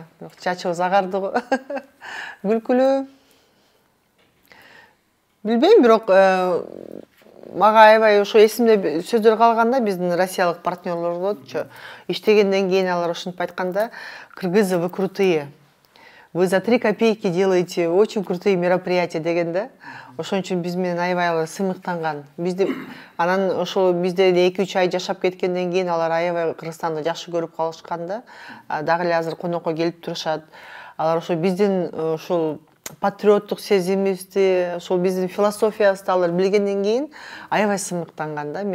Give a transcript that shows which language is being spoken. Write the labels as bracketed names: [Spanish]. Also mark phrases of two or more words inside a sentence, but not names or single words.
[Kyrgyz] Чачыбыз агарды го. Күлкүлүү билбейм, бирок мага аябай ошо эсимде сөздөр калганда биздин россиялык партнерлорго иштегенден кийин алар ушинтип айтканда, [Russian] Кыргызы вы крутые. вы за 3 копейки делаете очень крутые мероприятия дегенде. [Kyrgyz] Ошон үчүн биз менен аябай алар сыймыктанган. Бизди анан ошол бизде 2-3 ай жашап кеткенден кийин алар аябай Кыргызстанды жакшы көрүп калышкан да. Дагы эле азыр конокко келип турушат. Алар ошо биздин ошол патриоттук сезимибизди, ошол биздин философиябызды алар билгенден кийин аябай сыймыктанган да.